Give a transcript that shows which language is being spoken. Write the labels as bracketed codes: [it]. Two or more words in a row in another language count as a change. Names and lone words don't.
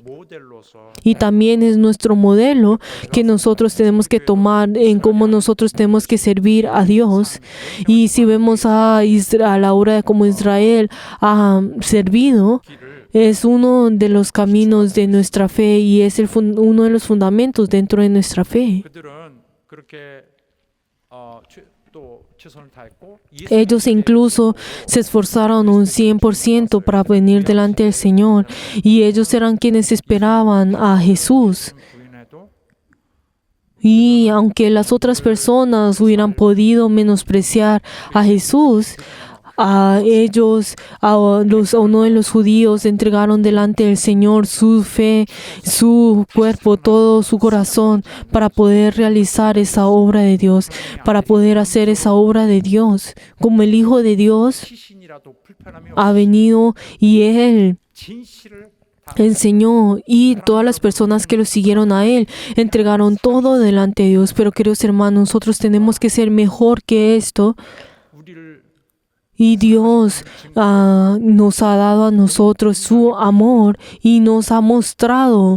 [es] Y también es nuestro modelo que nosotros tenemos que tomar en cómo nosotros tenemos que servir a Dios. Y si vemos a la hora de cómo Israel ha servido, es uno de los caminos de nuestra fe y es uno de los fundamentos dentro de nuestra fe. [ko] 또 최선을 다했고 [es] Ellos incluso se esforzaron un 100% para venir delante del Señor y ellos eran quienes esperaban a Jesús. [ko] 부인해도 [es] Y aunque las otras personas hubieran podido menospreciar a Jesús, a ellos, a uno de los judíos entregaron delante del Señor su fe, su cuerpo, todo su corazón para poder realizar esa obra de Dios, para poder hacer esa obra de Dios. Como el Hijo de Dios [ko] 시신이라도 불편함이 [es] ha venido y Él [ko] 진실을 다 [es] enseñó y todas las personas que lo siguieron a Él entregaron todo delante de Dios. Pero queridos hermanos, nosotros tenemos que ser mejor que esto. [ko] 우리를 [es] Y Dios nos ha dado a nosotros su amor y nos ha mostrado